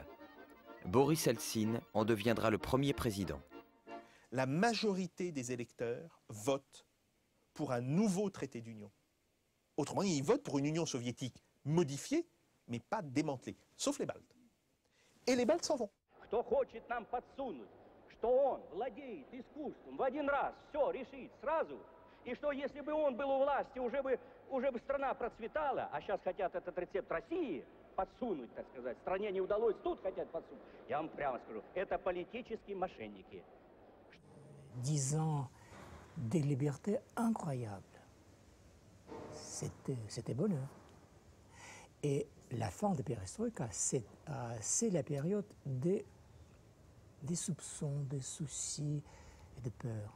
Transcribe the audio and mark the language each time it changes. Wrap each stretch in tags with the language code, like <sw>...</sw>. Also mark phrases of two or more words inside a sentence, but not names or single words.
<fr>Boris Eltsine en deviendra le premier président. La majorité des électeurs votent pour un nouveau traité d'union. Autrement dit, ils votent pour une Union soviétique modifiée, mais pas démantelée, sauf les Baltes. Et les Baltes s'en vont.</fr> <ru>Кто хочет нам подсунуть, что он владеет искусством в один раз, все решить сразу, и что если бы он был у власти, уже бы страна процветала, а сейчас хотят этот рецепт России подсунуть, так сказать, стране не удалось, тут хотят подсунуть. Я вам прямо скажу, это политические мошенники.</ru> <fr>10 ans de liberté incroyable. C'était bonheur. Et la fin de Perestroïka, c'est la période des soupçons, des soucis et de peur.</fr>